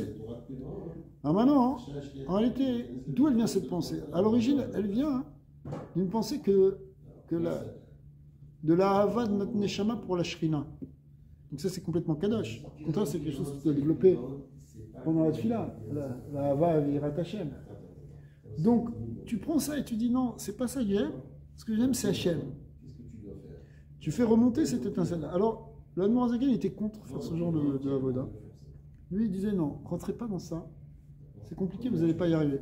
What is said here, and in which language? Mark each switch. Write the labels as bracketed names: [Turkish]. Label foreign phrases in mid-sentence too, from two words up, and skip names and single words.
[French] Alors maintenant, en réalité, d'où elle vient cette pensée? À l'origine, elle vient d'une pensée de la hava de notre neshama pour la shrina. Donc ça, c'est complètement kadosh. Au contraire, c'est quelque chose qui doit développer pendant la tefila, la hava [Hebrew] אבירת השם. [French] Donc, tu prends ça et tu dis non, c'est pas ça que j'aime. Ce que j'aime, c'est Hashem. Tu fais remonter cette étincelle-là. Alors, le Admorazaken était contre faire ce genre de avoda. Lui, il disait non, rentrez pas dans ça. C'est compliqué, vous n'allez pas y arriver.